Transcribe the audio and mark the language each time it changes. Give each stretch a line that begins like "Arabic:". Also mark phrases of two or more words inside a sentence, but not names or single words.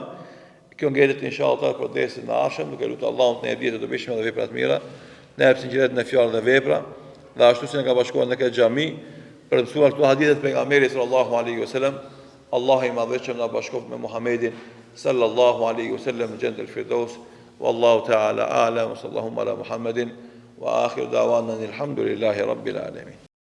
Albanian: Kjo ngelet inshallah për dersën e ardhshëm, duke lutur Allahun të na jepë të dobishme dhe vepra të mira, në sinqeritet në fjalë dhe vepra, dhe ashtu si ne ka bashkuar në këtë xhami për të mësuar këto hadithe të pejgamberit
Arabic: صلى الله عليه وسلم.
Albanian: Allahu i madhëshëm na bashkoft me Muhamedin
Arabic: صلى الله عليه وسلم
Albanian: në Jannatul Firdaus.
Arabic: والله تعالى أعلم صلى الله على محمد وآخر دعوانا الحمد لله رب العالمين.